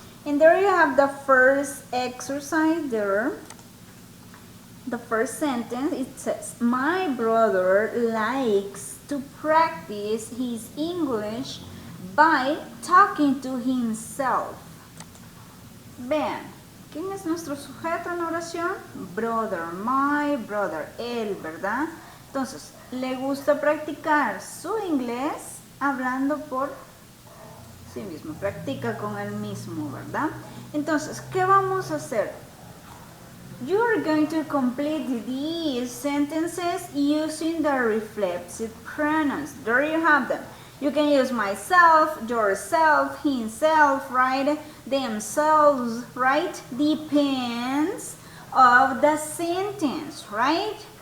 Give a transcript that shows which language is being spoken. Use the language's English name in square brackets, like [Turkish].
[English] And there you have the first exercise there. The first sentence, it says, my brother likes to practice his English by talking to himself. [Spanish] Vean, ¿quién es nuestro sujeto en la oración? Brother, my brother, él, ¿verdad? Entonces, le gusta practicar su inglés hablando por sí mismo, practica con él mismo, ¿verdad? Entonces, ¿qué vamos a hacer? [English] You are going to complete these sentences using the reflexive pronouns. There you have them. You can use myself, yourself, himself, right? Themselves, right? Depends of the sentence, right?